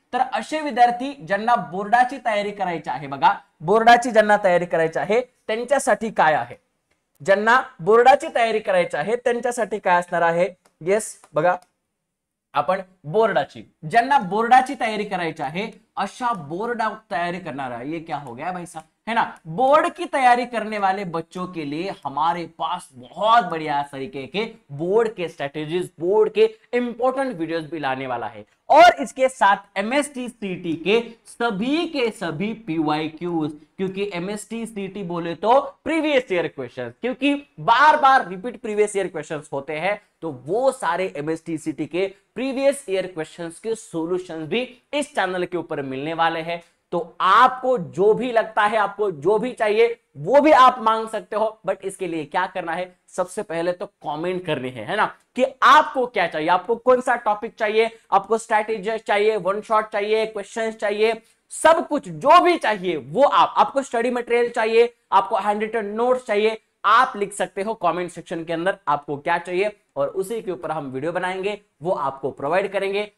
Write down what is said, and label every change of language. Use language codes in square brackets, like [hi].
[mr] तर असे विद्यार्थी ज्यांना बोर्डाची तयारी करायची आहे, बघा, बोर्डाची ज्यांना तयारी करायची आहे त्यांच्यासाठी काय आहे, ज्यांना बोर्डाची तयारी करायची आहे त्यांच्यासाठी काय असणार आहे, येस बघा, आपण बोर्डाची, ज्यांना बोर्डाची तयारी करायची आहे, अशा [hi] बोर्ड तैयारी करना ये क्या हो गया भाई साहब, है ना। बोर्ड की तैयारी करने वाले बच्चों के लिए हमारे पास बहुत बढ़िया तरीके के बोर्ड के स्ट्रेटेजीज, बोर्ड के इंपॉर्टेंट वीडियोस भी लाने वाला है। और इसके साथ MSTCT के सभी PYQs, क्योंकि MSTCT बोले तो प्रीवियस ईयर क्वेश्चंस, क्योंकि बार बार रिपीट प्रीवियस ईयर क्वेश्चंस होते हैं, तो वो सारे MSTCT के प्रीवियस ईयर क्वेश्चंस के सॉल्यूशंस भी इस चैनल के ऊपर मिलने वाले हैं। तो आपको जो भी लगता है, आपको जो भी चाहिए वो भी आप मांग सकते हो, बट इसके लिए क्या करना है, सबसे पहले तो कमेंट करनी है ना, कि आपको क्या चाहिए, आपको कौन सा टॉपिक चाहिए, आपको स्ट्रैटेजी चाहिए, 1 शॉट चाहिए, क्वेश्चंस चाहिए, सब कुछ जो भी चाहिए वो आपको स्टडी मटेरियल चाहिए, आपको हैंड रिटन नोट्स चाहिए, आप लिख सकते हो कमेंट सेक्शन के अंदर आपको क्या चाहिए, और उसी के ऊपर हम वीडियो बनाएंगे, वो आपको प्रोवाइड करेंगे।